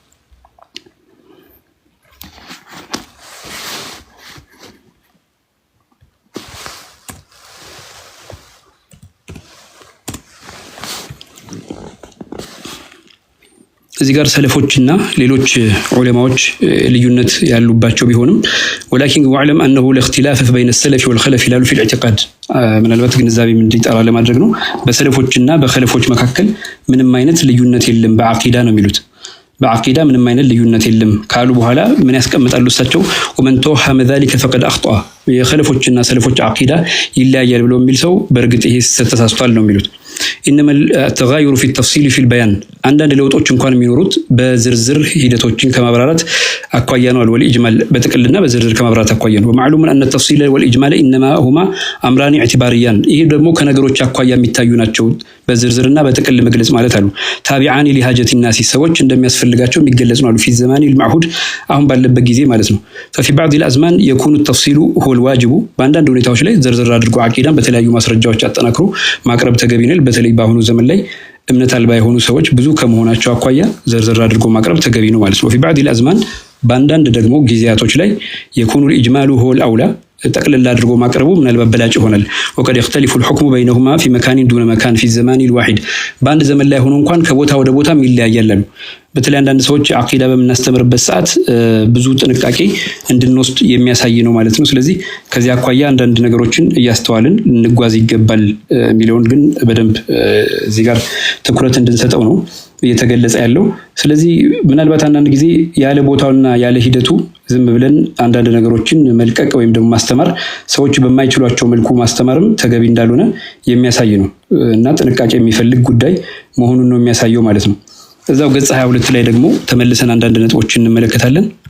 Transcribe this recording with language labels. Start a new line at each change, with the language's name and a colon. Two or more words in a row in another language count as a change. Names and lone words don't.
Amharic: እዚህ ጋር ሰለፎችና ሌሎች ዑለማዎች ልዩነት ያሉባቸው ቢሆንም
Arabic: ولكن واعلم أنه الاختلاف بين السلف والخلف
Amharic: ይላሉ
Arabic: في الاعتقاد
Amharic: ምናልባት ግንዛቤ እንዲጠራ ለማድረግ ነው። በሰለፎችና በኸለፎች መካከል ምንም አይነት ልዩነት የለም በአቂዳ ነው የሚሉት። በአቂዳ ምንም አይነት ልዩነት የለም ካሉ በኋላ ምን ያስቀምጣሉ እሳቸው?
Arabic: ومن توهم ذلك فقد اخطأ
Amharic: የኸለፎችና ሰለፎች አቂዳ ይለያያል ብሎ የሚል ሰው በእርግጥ ይሄ ተሳስቷል ነው የሚሉት።
Arabic: إنما التغاير في التفصيل في البيان
Amharic: አንዳንድ ለውጦች እንኳን የሚኖሩት በዝርዝር ሂደቶችን ከማብራራት አኳያ ነው ወልኢጅማል በጥቅልና በዝርዝር ከማብራራት አኳያ ነው።
Arabic: ومعلوم أن التفصيل والإجمال إنما هما أمران اعتباريان
Amharic: ይሄ ደግሞ ከነገሮች አኳያ የሚታዩ ናቸው በዝርዝርና በጥቅል መግለጽ ማለት አሉ። ታቢዓኒ
Arabic: لحاجة الناس
Amharic: ሰዎች እንደሚያስፈልጋቸው የሚገለጽ ነው አሉ።
Arabic: في الزمان المعهود
Amharic: አሁን ባለበት ጊዜ ማለት ነው።
Arabic: ففي بعض الأزمان يكون التفصيل هو الواجب
Amharic: በአንዳንድ ሁኔታዎች ላይ ዝርዝር አድርጎ አቂዳን በተለያዩ ማስረጃዎች አጠናክሮ ማቅረብ ተገቢ ነው። በተለይ በአሁኑ ዘመን ላይ እምነት አልባ የሆኑ ሰዎች ብዙ ከመሆናቸው አኳያ ዝርዝር አድርጎ ማቅረብ ተገቢ ነው ማለት ነው።
Arabic: في بعض الأزمان
Amharic: በአንዳንድ ደግሞ ጊዜያቶች ላይ
Arabic: يكون الإجمال هو الأولى
Amharic: ጠቅልል አድርጎ ማቅረቡ ምናልባት በላጭ ይሆናል።
Arabic: وقد يختلف الحكم بينهما في مكان دون مكان في الزمان الواحد
Amharic: በአንድ ዘመን ላይ ሆኖ እንኳን ከቦታ ወደ ቦታ ይለያያሉ። በተለይ አንዳንድ ሰዎች አቂዳ በመናስተምርበት ሰዓት ብዙ ጥንቃቄ እንድንወስድ የሚያሳይ ነው ማለት ነው። ስለዚህ ከዚህ አኳያ አንዳንድ ነገሮችን እያስተዋልን እንጓዝ ይገባል የሚለውን ግን በደንብ እዚህ ጋር ትኩረት እንድንሰጠው ነው እየተገለጸ ያለው። ስለዚህ ምናልባት አንዳንድ ጊዜ ያለ ቦታውና ያለ ሂደቱ ዝም ብለን አንዳንድ ነገሮችን መልቀቅ ወይም ደግሞ ማስተማር ሰዎች በማይችሏቸው መልኩ ማስተማርም ተገቢ እንዳልሆነ የሚያሳይ ነው እና ጥንቃቄ የሚፈልግ ጉዳይ መሆኑን ነው የሚያሳየው ማለት ነው። እዛው ገጽ 22 ላይ ደግሞ ተመልሰን አንዳንድ ነጥቦችን እንመለከታለን።